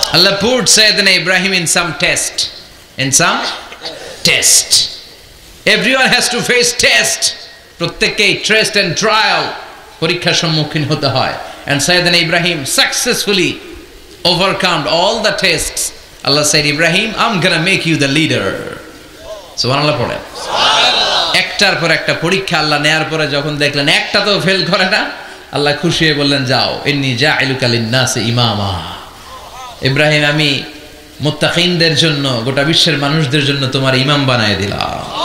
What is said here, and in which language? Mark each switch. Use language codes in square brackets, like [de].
[en] Allah put Sayyidina Ibrahim in some test. In some test. Everyone has to face test. [bn] প্রত্যেককেই [en] test and trial [bn] পরীক্ষার সম্মুখীন হতে হয়. And Sayyidina Ibrahim successfully overcome all the tests. Allah said, Ibrahim, I'm gonna make you the leader. সুবহানাল্লাহ পড়েন। একটার পর একটা পরীক্ষা আল্লাহ নেয়ার পরে যখন দেখলেন একটা তো ফেল করে না, আল্লাহ খুশি হয়ে বললেন, যাও, [ar] ইন্নী জাইলুকা লিন-নাসি ইমামা। [bn] ইব্রাহিম, আমি মুত্তাকিনদের জন্য, গোটা বিশ্বের মানুষদের জন্য তোমার ইমাম বানায় দিলাম।